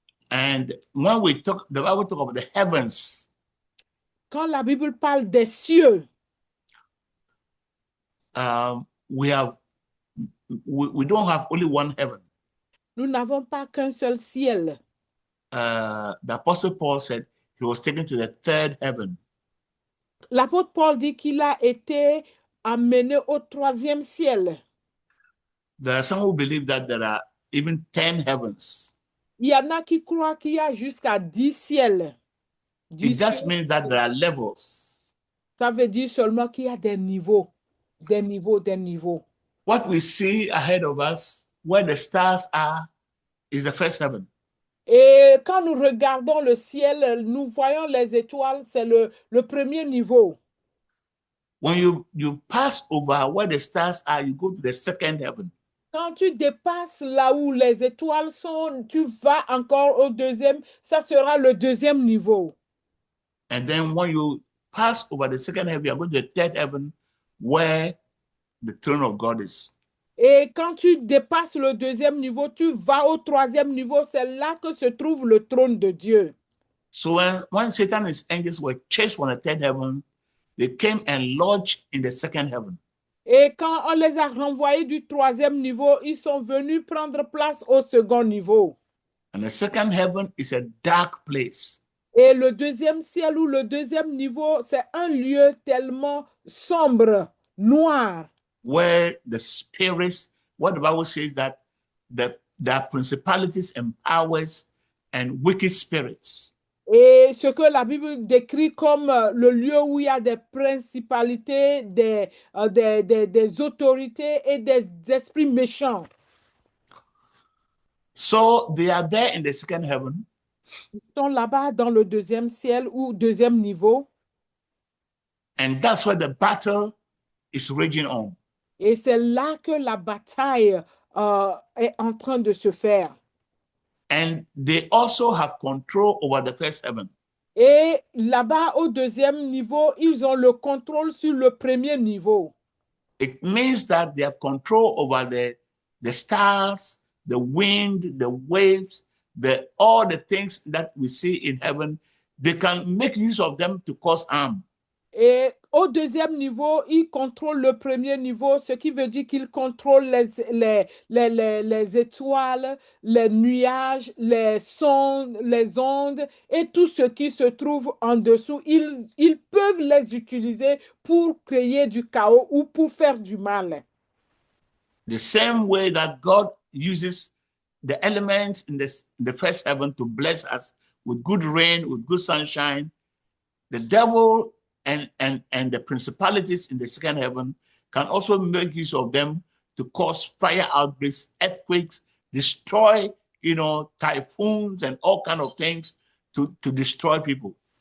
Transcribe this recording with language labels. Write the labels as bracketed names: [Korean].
[English] And when the Bible talks about the heavens, [French] quand la Bible parle des cieux, [English] we don't have only one heaven. [French] Nous n'avons pas qu'un seul ciel. [English] The Apostle Paul said he was taken to the third heaven. [French] L'apôtre Paul dit qu'il a été amené au troisième ciel. [English] There are some who believe that there are even 10 heavens. [French] Il y en a qui croient qu'il y a jusqu'à 10 ciels. [English] It just means that there are levels. [French] Ça veut dire seulement qu'il y a des niveaux, des niveaux, des niveaux. [English] What we see ahead of us, where the stars are, is the first heaven. [French] Et quand nous regardons le ciel, nous voyons les étoiles, c'est le premier niveau. [English] When you pass over where the stars are, you go to the second heaven. [French] Quand tu dépasses là où les étoiles sont, tu vas encore au deuxième, ça sera le deuxième niveau. [English] And then when you pass over the second heaven, you are going to the third heaven where the throne of God is. [French] Et quand tu dépasses le deuxième niveau, tu vas au troisième niveau, c'est là que se trouve le trône de Dieu. [English] So when Satan and his angels were chased from the third heaven, they came and lodged in the second heaven. [French] Et quand on les a renvoyés du troisième niveau, ils sont venus prendre place au second niveau. [English] And the second heaven is a dark place. [French] Et le deuxième ciel ou le deuxième niveau, c'est un lieu tellement sombre, noir. [English] Where the spirits, what the Bible says that there are principalities and powers and wicked spirits. [French] Et ce que la Bible décrit comme le lieu où il y a des principalités, des autorités et des esprits méchants. [English] So they are there in the second heaven. [French] Ils sont là-bas dans le deuxième ciel ou deuxième niveau. [English] And that's where the battle is raging on. [French] Et c'est là que la bataille est en train de se faire. [English] And they also have control over the first heaven. [French] Et là-bas, au deuxième niveau, ils ont le contrôle sur le premier niveau. [English] It means that they have control over the stars, the wind, the waves, all the things that we see in heaven. They can make use of them to cause harm. [French] Et au deuxième niveau, ils contrôlent le premier niveau, ce qui veut dire qu'ils contrôlent les étoiles, les nuages, les sons, les ondes et tout ce qui se trouve en dessous. Ils peuvent les utiliser pour créer du chaos ou pour faire du mal. [English] The same way that God uses the elements in the first heaven to bless us with good rain, with good sunshine, the devil and the principalities in the second heaven can also make use of them to cause fire outbreaks, earthquakes, destroy, typhoons and all kinds of things to destroy people.